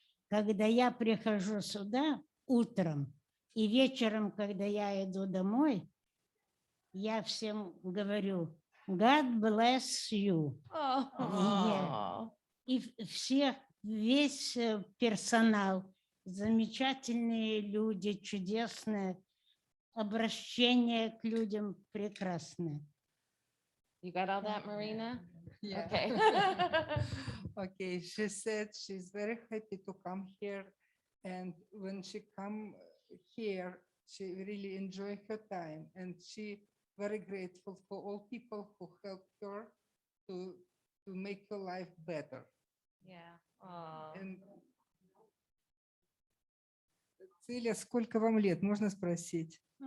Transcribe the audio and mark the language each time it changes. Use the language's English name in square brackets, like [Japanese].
[Russian] Когда я прихожу сюда утром и вечером, когда я иду домой, я всем говорю [English] God bless you. Oh. [Russian] И все, весь персонал, замечательные люди, чудесное обращение к людям прекрасное. [English] You got all that, Marina? Yeah. Okay. Okay, she said she's very happy to come here, and when she come here, she really enjoy her time, and she very grateful for all people who help her to make her life better. Yeah. Oh. [Russian] And Celia, сколько вам лет, можно спросить?